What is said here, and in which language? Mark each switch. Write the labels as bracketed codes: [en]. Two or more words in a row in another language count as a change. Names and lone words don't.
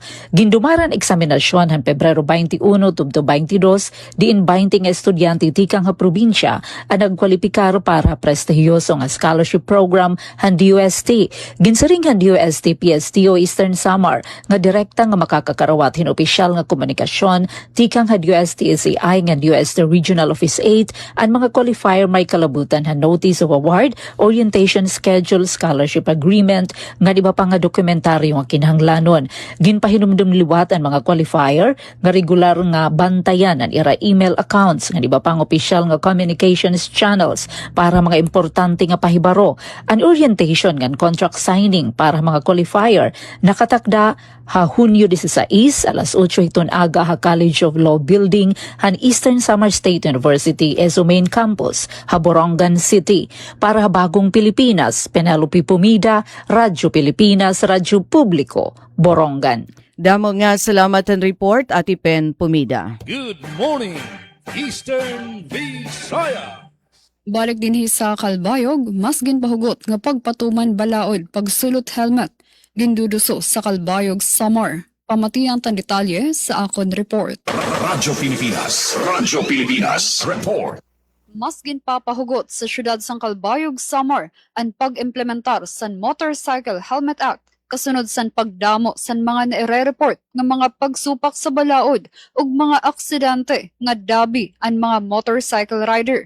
[war] Gindumaran eksaminasyon han Pebrero 21 tubto 22, diin 20 nga estudyante tikang ha probinsya ang nagkwalipikar para prestigiyoso nga [en] scholarship program [war] han DUST. Ginsaring han DUST PSTO Eastern Samar nga direkta nga makakakarawat hin opisyal nga komunikasyon tikang ha DUST SAI nga DUST Regional Office 8 ang mga qualifier may kalabutan han [en] Notice of Award, Orientation Schedule, Scholarship Agreement [war] nga iba pa nga dokumentaryo nga kinahanglanon. Ginpahinumdum liwat ang mga qualifier nga regular nga bantayan ang ira [en] email accounts [war] nga iba pang opisyal nga [en] communications channels [war] para mga importante nga pahibaro. Ang orientation nga [en] contract signing [war] para mga qualifier nakatakda ha Hunyo 16 alas 8 hiton aga ha College of Law Building han Eastern Samar State University ESO Main Campus ha Borongan City. Para ha Bagong Pilipinas, Penelope Pumida, Radyo Pilipinas, Radyo Publiko, Borongan. Damo nga salamat ang report, Ati Pen Pumida. [en] Good morning, Eastern Visaya. [war] Balik din sa Kalbayog, mas ginpahugot nga pagpatuman balaod pagsulot helmet. Ginduduso sa Kalbayog, Samar. Pamatiang tan detalye sa akon report. Radyo Pilipinas Report. Mas ginpapahugot sa syudad sang Kalbayog, Samar ang pag-implementar sa Motorcycle Helmet Act kasunod san pagdamo san mga naire-report nga mga pagsupak sa balaod ug mga aksidente nga dabi ang mga [en] motorcycle rider.